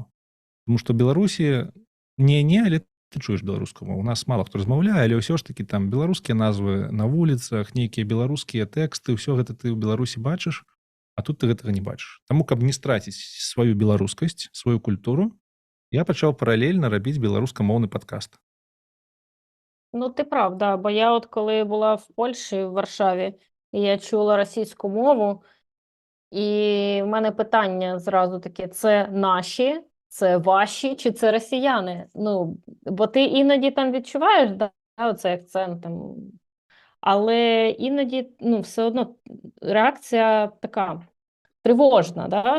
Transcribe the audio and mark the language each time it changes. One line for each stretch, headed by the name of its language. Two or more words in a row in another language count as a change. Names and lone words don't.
Belarusian: Таму што Беларусі але ты чуеш беларускую мову. У нас мала хто размаўляе, але ўсё ж такі там беларускія назвы на вуліцах, нейкія беларускія тэксты, ўсё гэта ты ў Беларусі бачыш, а тут ты гэтага не бачыш. Таму, каб не страціць сваю беларускасць, сваю культуру, я пачаў паралельна рабіць беларускамоўны падкаст.
Ukrainian: Ну, ти прав, да. Бо я от коли була в Польщі, в Варшаві, і я чула російську мову, і в мене питання зразу таке: це наші, це ваші, чи це росіяни? Ну, бо ти іноді там відчуваєш, да, оцей акцент там, але іноді, ну, все одно реакція така тривожна, да?